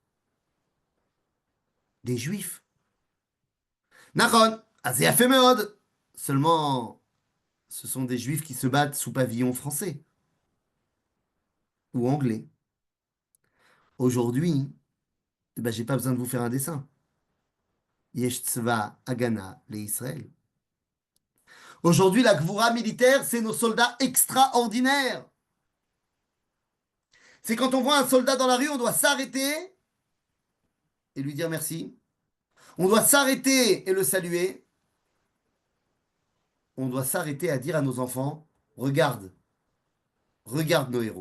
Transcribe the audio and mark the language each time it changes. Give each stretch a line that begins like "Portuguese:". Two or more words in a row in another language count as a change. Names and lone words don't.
French: Des juifs. Naron, assez fait méode. Seulement, ce sont des juifs qui se battent sous pavillon français ou anglais. Aujourd'hui, ben, j'ai pas besoin de vous faire un dessin.
Hebrew: יש צבא הגנה ל ישראל.
French: Aujourd'hui, la gvoura militaire, c'est nos soldats extraordinaires. C'est quand on voit un soldat dans la rue, on doit s'arrêter et lui dire merci. On doit s'arrêter et le saluer. On doit s'arrêter à dire à nos enfants, regarde, regarde nos héros.